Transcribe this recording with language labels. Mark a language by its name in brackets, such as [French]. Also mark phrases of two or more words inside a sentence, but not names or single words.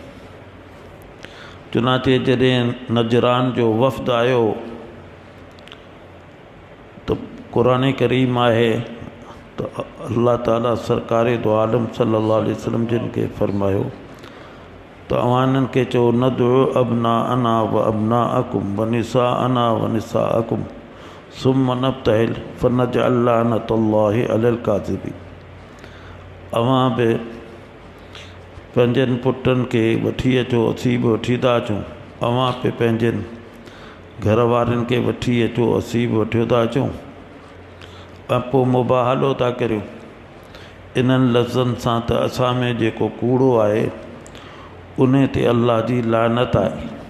[Sindhi] चुनाचे जॾहिं नजरान जो वफ़्द आयो त क़ुरान करीम आहे त अल्लाह ताला सरकारे दो आलम [Arabic] صلى الله عليه وسلم [Sindhi] जिन खे फरमायो त अवां इन्हनि खे चओ [Arabic] ندع أبناءنا وأبناءكم ونساءنا ونساءكم ثم نبتهل فنجعل لعنة الله على الكاذبين. [Sindhi] अवां बि पंहिंजनि पुटनि खे वठी अचो, असीं बि वठी था अचूं। अवां बि पंहिंजनि घर वारनि खे वठी अचो, असीं बि वठी था अचूं। ऐं पोइ मुबाहलो था करियूं इन्हनि लफ़्ज़नि सां त असां में जेको कूड़ो आहे उन ते अल्लाह जी लानत आहे।